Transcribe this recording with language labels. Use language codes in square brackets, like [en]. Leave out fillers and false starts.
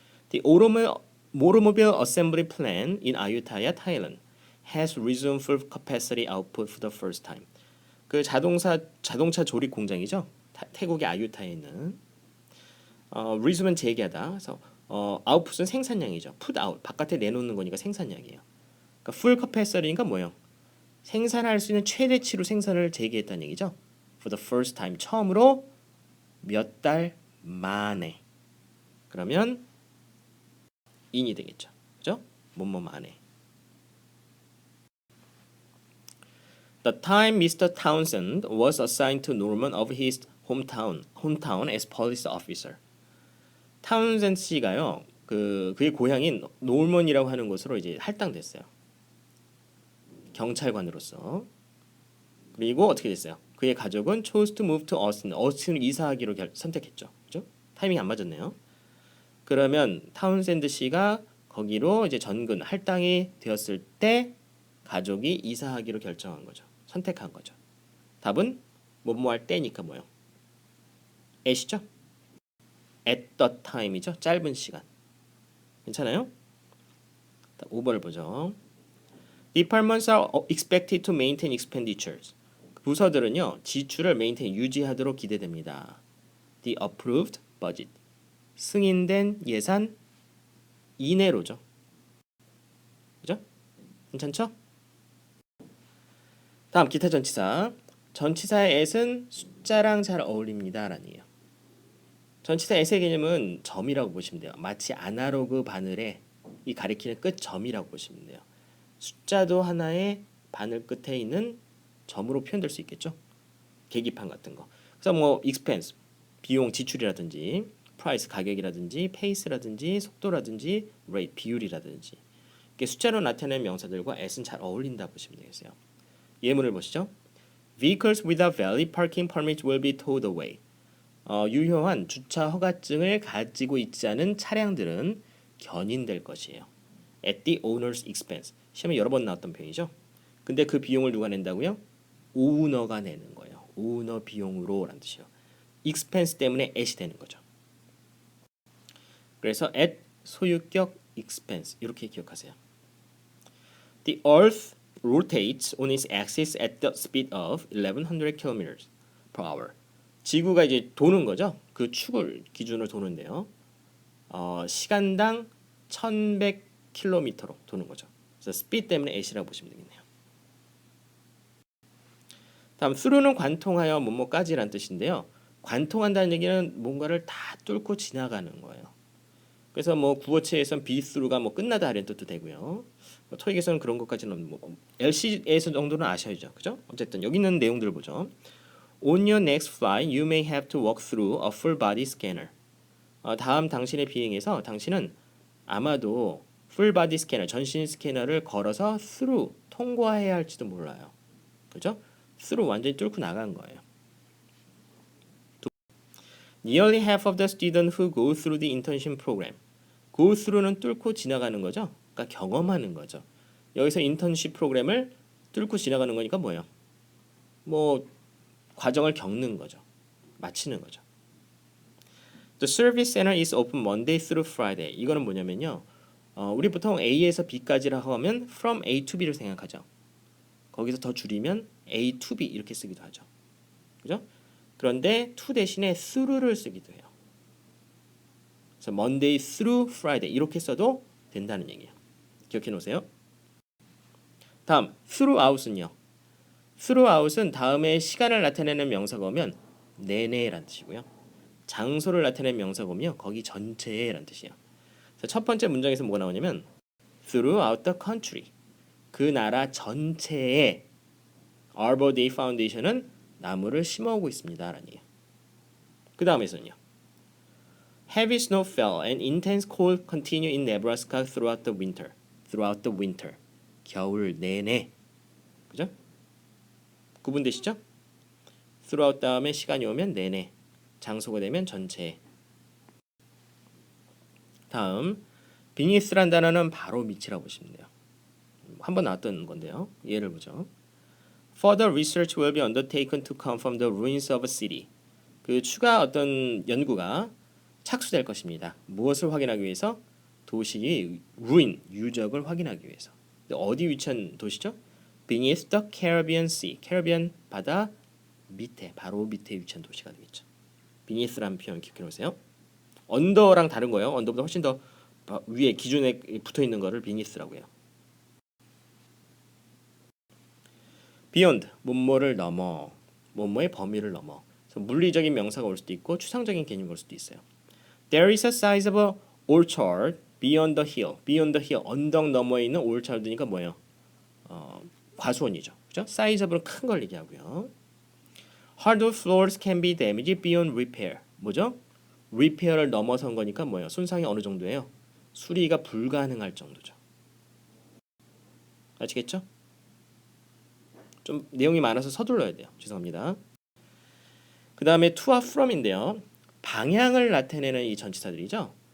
[en] The automobile assembly plant in Ayutthaya, Thailand has resumed full capacity output for the first time. [ko] 그 자동차 조립 공장이죠. 태국의 아유타에 있는. resume은 재개하다. 그래서 output은 생산량이죠. put out 바깥에 내놓는 거니까 생산량이에요. 그러니까 full capacity니까 뭐예요? 생산할 수 있는 최대치로 생산을 재개했다는 얘기죠. [en] For the first time [ko] 처음으로 몇 달 만에. 그러면 in이 되겠죠. 그죠? 뭐뭐 만에. [en] The time Mr. Townsend was assigned to Norman of his hometown as police officer. [ko] 타운센드 씨가요. 그의 고향인 노먼이라고 하는 곳으로 이제 할당됐어요. 경찰관으로서. 그리고 어떻게 됐어요? 그의 가족은 [en] chose to move to Austin. [ko] 어스틴을 이사하기로 선택했죠. 그죠? 타이밍이 안 맞았네요. 그러면 타운센드 씨가 거기로 이제 전근 할당이 되었을 때 가족이 이사하기로 결정한 거죠. 선택한 거죠. 답은 뭐뭐 할 때니까 뭐요? at이죠? [en] at the time이죠. [ko] 짧은 시간. 괜찮아요? 5번을 보죠. [en] Departments are expected to maintain expenditures. [ko] 부서들은요. 지출을 maintain, 유지하도록 기대됩니다. [en] The approved budget. [ko] 승인된 예산 이내로죠. 그죠? 괜찮죠? 다음 기타 전치사. 전치사의 at은 숫자랑 잘 어울립니다. 라는 얘기예요. 전치사 at의 개념은 점이라고 보시면 돼요. 마치 아날로그 바늘의 이 가리키는 끝 점이라고 보시면 돼요. 숫자도 하나의 바늘 끝에 있는 점으로 표현될 수 있겠죠. 계기판 같은 거. 그래서 뭐 expense 비용 지출이라든지 price 가격이라든지 pace라든지 속도라든지 rate 비율이라든지 이렇게 숫자로 나타내는 명사들과 at은 잘 어울린다 보시면 되겠어요. 예문을 보시죠. [en] Vehicles without valid parking permits will be towed away. [ko] 유효한 주차 허가증을 가지고 있지 않은 차량들은 견인될 것이에요. [en] At the owner's expense. [ko] 시험에 여러 번 나왔던 표현이죠. 근데 그 비용을 누가 낸다고요? 오너가 내는 거예요. 오너 비용으로라는 뜻이에요. expense 때문에 at이 되는 거죠. 그래서 at 소유격 expense 이렇게 기억하세요. [en] The Earth rotates on its axis at the speed of 1100 km/h. [ko] 지구가 이제 도는 거죠. 그 축을 기준으로 도는데요. 시간당 1100km로 도는 거죠. 그래서 speed 때문에 at이라고 보시면 되겠네요. 다음 through는 관통하여 뭐뭐까지란 뜻인데요. 관통한다는 얘기는 뭔가를 다 뚫고 지나가는 거예요. 그래서 뭐 구어체에선 be through가 뭐 끝나다 이런 뜻도 되고요. 토익에서는 그런 것까지는 뭐 LC에서 정도는 아셔야죠. 그죠? 어쨌든 여기 있는 내용들을 보죠. [en] On your next flight, you may have to walk through a full body scanner. [ko] 다음 당신의 비행에서 당신은 아마도 full body scanner, 전신 스캐너를 걸어서 through, 통과해야 할지도 몰라요. 그죠? through 완전히 뚫고 나간 거예요. [en] Nearly half of the students who go through the internship program. [ko] go through는 뚫고 지나가는 거죠. 그러니까 경험하는 거죠. 여기서 인턴십 프로그램을 뚫고 지나가는 거니까 뭐예요? 뭐 과정을 겪는 거죠. 마치는 거죠. [en] The service center is open Monday through Friday. [ko] 이거는 뭐냐면요. 우리 보통 A에서 B까지라고 하면 from A to B를 생각하죠. 거기서 더 줄이면 A to B 이렇게 쓰기도 하죠. 그죠? 그런데 to 대신에 through를 쓰기도 해요. 그래서 [en] Monday through Friday [ko] 이렇게 써도 된다는 얘기예요. 기억해 놓으세요. 다음 throughout은요. throughout은 다음에 시간을 나타내는 명사가 오면 내내라는 뜻이고요. 장소를 나타내는 명사가 오면 거기 전체라는 뜻이에요. 그래서 첫 번째 문장에서 뭐가 나오냐면 [en] throughout the country. [ko] 그 나라 전체에 Arbor Day Foundation은 나무를 심어오고 있습니다. 라는 얘기예요. 그 다음에서는요. [en] Heavy snow fell and intense cold continued in Nebraska throughout the winter. Throughout the winter. [ko] 겨울 내내. 그죠? 구분되시죠? throughout 다음에 시간이 오면 내내. 장소가 되면 전체. 다음 beneath란 단어는 바로 밑이라고 보시면 돼요. 한번 나왔던 건데요. 예를 보죠. [en] Further research will be undertaken to confirm the ruins of a city. [ko] 그 추가 어떤 연구가 착수될 것입니다. 무엇을 확인하기 위해서? 도시의 ruin, 유적을 확인하기 위해서. 어디 위치한 도시죠? [en] Beneath the Caribbean Sea. [ko] 캐리비안 바다 밑에, 바로 밑에 위치한 도시가 되겠죠. Beneath라는 표현 기억해 놓으세요. 언더랑 다른 거예요. 언더보다 훨씬 더 위에 기준에 붙어 있는 거를 beneath라고 해요. beyond, 뭐뭐를 넘어, 뭐뭐의 범위를 넘어. 그래서 물리적인 명사가 올 수도 있고 추상적인 개념이 올 수도 있어요. [en] There is a sizable orchard beyond the hill. beyond the hill, [ko] 언덕 너머에 있는 orchard니까 뭐예요? 과수원이죠. 그죠? 그죠? size of는 큰 걸 얘기하고요. [en] hardwood floors can be damaged beyond repair. [ko] 뭐죠? repair를 넘어선 거니까 뭐예요? 손상이 어느 정도예요? 수리가 불가능할 정도죠. 아시겠죠? 좀 내용이 많아서 서둘러야 돼요. 죄송합니다. 그 다음에 to와 from인데요. 방향을 나타내는 이 전치사들이죠.